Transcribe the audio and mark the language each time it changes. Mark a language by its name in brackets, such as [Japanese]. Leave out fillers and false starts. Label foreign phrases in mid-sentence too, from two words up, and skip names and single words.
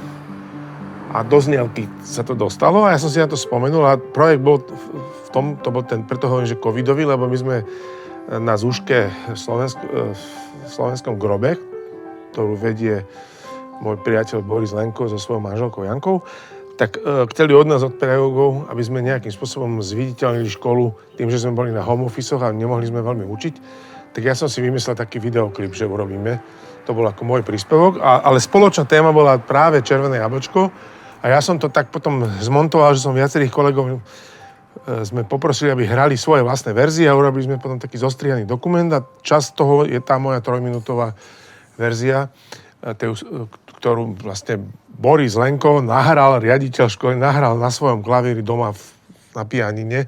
[Slovak] a do znielky sa to dostalo a ja som si na to spomenul a projekt bol to bol ten, preto hovorím, že covidový, lebo my sme na zúške v slovenskom grobe, ktorú vedie môj priateľ Boris Lenko so svojou manželkou Jankou, tak chceli od nás, od pedagógov, aby sme nejakým spôsobom zviditeľnili školu tým, že sme boli na [English] home office-och [Slovak] a nemohli sme veľmi učiť. Tak ja som si vymyslel taký videoklip, že urobíme. To bol ako môj príspevok, ale spoločná téma bola práve Červené jablčko a ja som to tak potom zmontoval, že som viacerých kolegov sme poprosili, aby hrali svoje vlastné verzie a urobili sme potom taký zostrihaný dokument a časť toho je tá moja 3-minútová verzia, ktorú vlastne Boris Lenko nahral, riaditeľ školy, nahral na svojom klavíri doma na pianine.